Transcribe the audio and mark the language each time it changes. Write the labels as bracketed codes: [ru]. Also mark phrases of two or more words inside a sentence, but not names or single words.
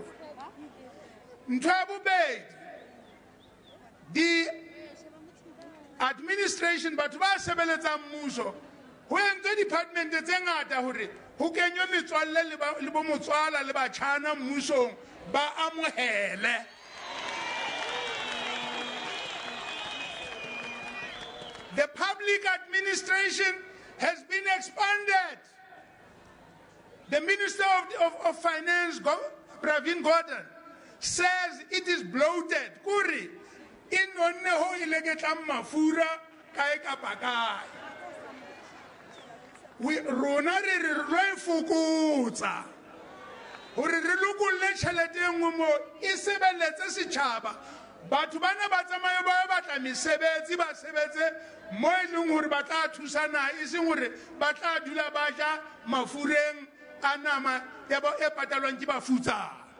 [st] Ntho ya bobedi, di administration batho ba sebeletsang mmuso ho entse department tse ngata hore ho kenywe metswalle le bo motswala le batjhana mmusong ba amohele. [en] The public administration has been expanded. The Minister of Finance, Pravin Gordhan, says it is bloated. [st] Kuri, in onne ho ilegetlang mafura kae kapa kae. Rona re lo e fokotsa hore re lokolle tjhelete e nngwe mo e sebeletse setjhaba. Batho bana ba tsamaye ba batla mesebetsi ba sebetse mo e leng hore ba tla thusana, e seng hore ba tla dula ba ja mafureng a nama e patalwang ke bafutsa.